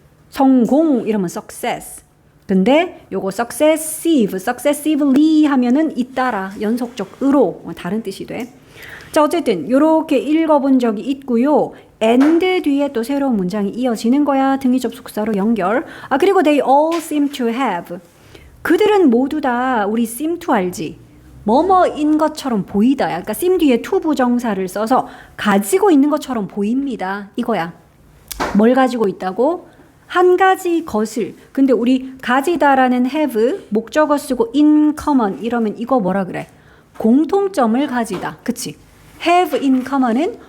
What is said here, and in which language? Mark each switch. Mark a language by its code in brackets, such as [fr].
[ko] 성공 이러면 success. 근데 요거 successively 하면은 잇따라, 연속적으로 다른 뜻이 돼. 자, 어쨌든 요렇게 읽어본 적이 있고요. and 뒤에 또 새로운 문장이 이어지는 거야. 등위 접속사로 연결. 그리고 [en] they all seem to have. [ko] 그들은 모두 다 우리 seem to 알지. 뭐뭐인 것처럼 보이다. 그러니까 seem 뒤에 to 부정사를 써서 가지고 있는 것처럼 보입니다. 이거야. 뭘 가지고 있다고? 한 가지 것을. 근데 우리 가지다라는 have 목적어 쓰고 in common 이러면 이거 뭐라 그래? 공통점을 가지다. 그치? have in common은